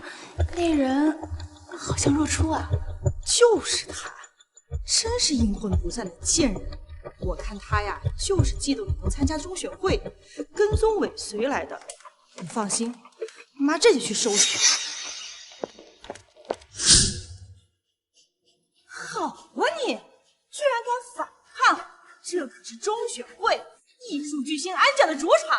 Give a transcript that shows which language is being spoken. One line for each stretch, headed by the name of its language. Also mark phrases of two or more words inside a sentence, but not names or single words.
Chinese: 那人好像若初啊。就是他，真是陰魂不散的賤人。我看他呀，就是嫉妒你能參加中選會，跟蹤尾隨來的。你放心，媽這就去收拾他。好啊你，居然敢反抗！這可是中選會藝術巨星安家的主場。